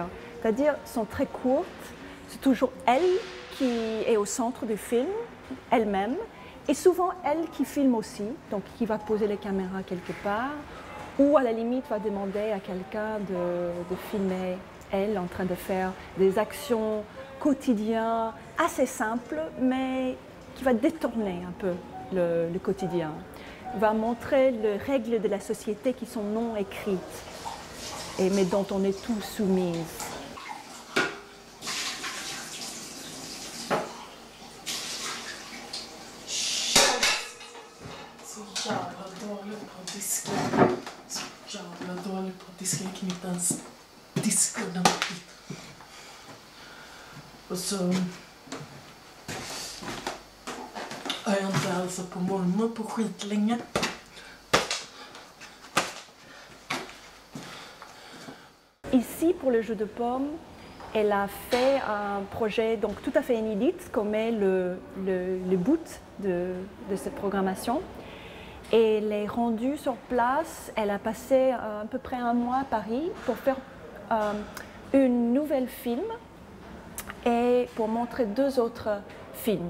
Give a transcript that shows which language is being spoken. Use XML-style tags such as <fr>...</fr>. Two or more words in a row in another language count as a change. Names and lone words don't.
<fr>C'est-à-dire, sont très courtes, c'est toujours elle qui est au centre du film, elle-même, et souvent elle qui filme aussi, donc qui va poser les caméras quelque part, ou à la limite va demander à quelqu'un de filmer elle en train de faire des actions quotidiennes assez simples, mais qui va détourner un peu le quotidien. Va montrer les règles de la société qui sont non écrites, mais dont on est tous soumis.</fr> <sv>Så jävla dålig på att diska. Jag kan inte ens diska ordentligt. Och så har jag inte hälsat på mormor på skitlänge.</sv> <fr>Ici, pour le jeu de pommes, elle a fait un projet donc, tout à fait inédit, comme est le but de cette programmation. Et elle est rendue sur place, elle a passé à peu près un mois à Paris pour faire une nouvelle film et pour montrer 2 autres films.</fr>